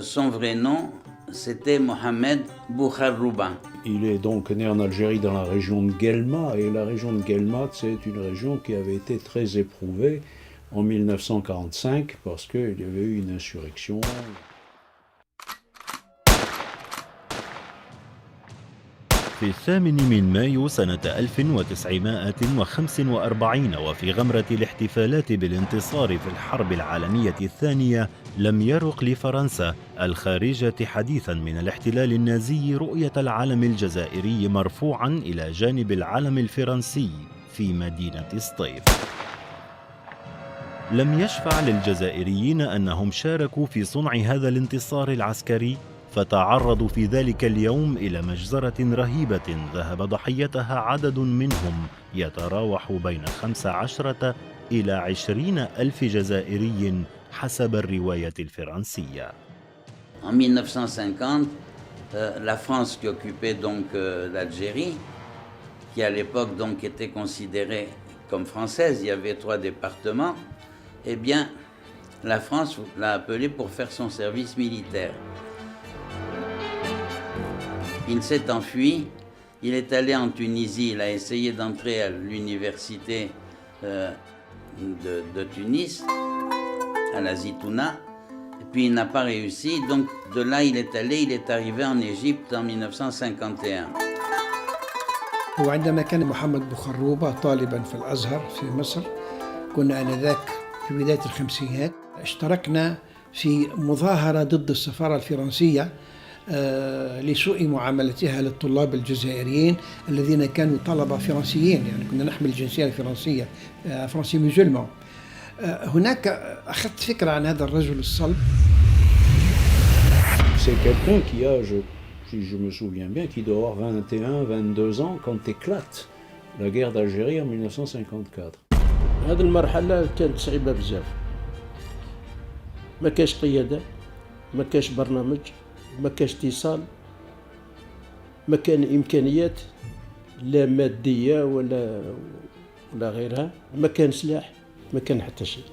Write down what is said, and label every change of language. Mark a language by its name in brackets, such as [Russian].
[French] Son vrai nom, c'était Mohamed Boukhar-Rouba. Il est donc né en Algérie dans la région de Guelma, et la région de Guelma, c'est une région qui avait été très éprouvée en 1945 parce qu'il y avait eu une insurrection. [Arabic] في 8 من مايو سنة 1945 وفي غمرة الاحتفالات بالانتصار في الحرب العالمية الثانية، لم يرق لفرنسا الخارجة حديثا من الاحتلال النازي رؤية العلم الجزائري مرفوعا إلى جانب العلم الفرنسي في مدينة سطيف. لم يشفع للجزائريين أنهم شاركوا في صنع هذا الانتصار العسكري، فتعرضوا في ذلك اليوم إلى مجزرة رهيبة ذهب ضحيتها عدد منهم يتراوح بين 15 إلى 20 ألف جزائري حسب الرواية الفرنسية. [French] En 1950, la France qui occupait donc l'Algérie, qui à l'époque donc était considérée comme française, il y avait 3 départements, eh bien la France l'a appelé pour faire son service militaire. Il s'est enfui, il est allé en Tunisie, il a essayé d'entrer à l'université de Tunis, à la Zitouna, et puis il n'a pas réussi, donc de là il est arrivé en Égypte en 1951. [Arabic] وعندما كان محمد بوخروبة طالبا في الأزهر في مصر، كنا آنذاك في بداية الخمسينات، اشتركنا في مظاهرة ضد السفارة الفرنسية لسوء معاملتها للطلاب الجزائريين الذين كانوا طلبة فرنسيين، يعني كنا نحمل الجنسية الفرنسية، فرنسي مسلمان. هناك أخذت فكرة عن هذا الرجل الصلب. [French] C'est quelqu'un qui a, si je me souviens bien, qui doit avoir 21, 22 ans quand éclate la guerre d'Algérie en 1954. [Arabic] هذه المرحلة كانت صعيبة بزاف، ما كاش قيادة، ما كاش برنامج، ما كاش اتصال، ما كان إمكانيات لا مادية ولا غيرها، ما كان سلاح، ما كان حتى شيء.